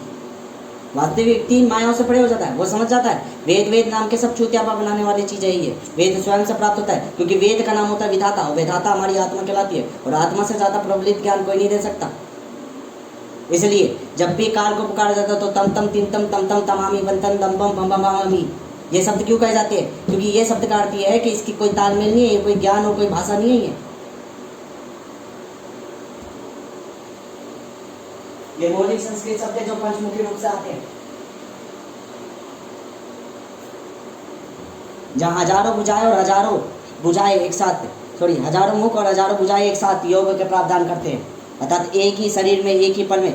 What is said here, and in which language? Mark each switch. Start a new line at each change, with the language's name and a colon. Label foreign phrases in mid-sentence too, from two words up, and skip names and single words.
Hindi: वास्तविक व्यक्ति मायाओं से परे हो जाता है, वो समझ जाता है वेद नाम के सब चूतियापा बनाने वाली चीज़ है ये। वेद स्वयं से प्राप्त होता है, क्योंकि वेद का नाम होता है विधाता, और विधाता हमारी आत्मा कहलाती है, और आत्मा से ज़्यादा प्रबलित ज्ञान कोई नहीं दे सकता। इसलिए जब भी काल को पुकारा जाता है तो तम तम तिम तम तम तम तमामी बंतन दम बम बम बम बम, ये शब्द क्यों कहे जाते हैं, क्योंकि ये शब्द का अर्थ ये है कि इसकी कोई तालमेल नहीं है, ये कोई ज्ञान और कोई भाषा नहीं है। ये मौलिक संस्कृत शब्द है जो पंचमुखी रूप से आते हैं, जहाँ हजारों बुझाए और हजारों बुझाए एक साथ, हजारों मुख और हजारों बुझाए एक साथ योग के प्रावधान करते हैं, अर्थात एक ही शरीर में, एक ही पल में।